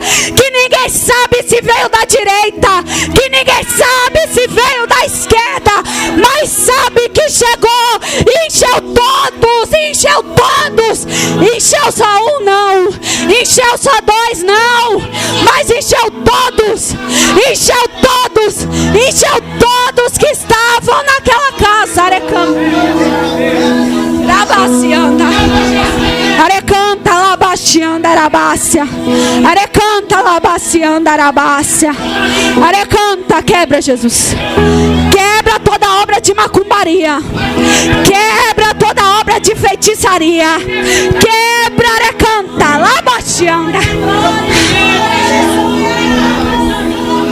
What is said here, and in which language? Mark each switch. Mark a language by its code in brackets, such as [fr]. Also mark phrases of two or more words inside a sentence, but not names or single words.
[pt] Que ninguém sabe se veio da direita, que ninguém sabe se veio da esquerda, mas sabe que chegou e encheu todos, encheu todos. Encheu só um não, encheu só dois não, mas encheu todos, encheu todos, encheu todos que estavam naquela casa. Arecanta, labacianda, arecanta, labacianda, arabácia. Arecanta, labacianda, arabácia. Arecanta, quebra, Jesus. Quebra toda obra de macumbaria. Quebra toda obra de feitiçaria. Quebra, arecanta, labacianda.